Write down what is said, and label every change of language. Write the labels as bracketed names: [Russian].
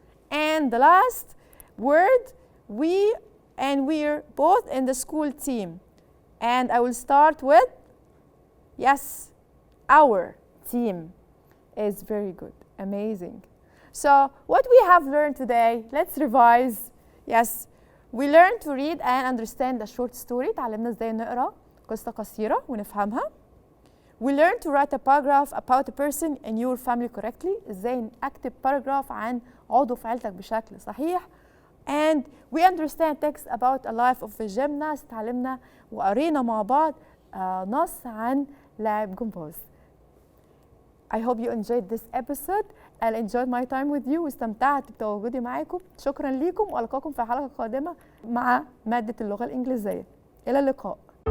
[English] And the last word, we're both in the school team. And I will start with, yes, our team is very good, amazing. So what we have learned today, let's revise. Yes, we learned to read and understand a short story. [Arabic] تعلمنا ازاي نقرأ قصة قصيرة ونفهمها. [English] We learned to write a paragraph about a person in your family correctly. [Arabic] ازاي أكتب paragraph عن عضو في عيلتك بشكل صحيح. [English] And we understand text about a life of a gymnast. [Arabic] تعلمنا وقرينا مع بعض نص عن لاعب جمباز. [English] I hope you enjoyed this episode and enjoyed my time with you [Arabic] واستمتعت بتواجدي معاكم. شكرا ليكم والقاكم في حلقة قادمة مع مادة اللغة الإنجليزية. إلى اللقاء.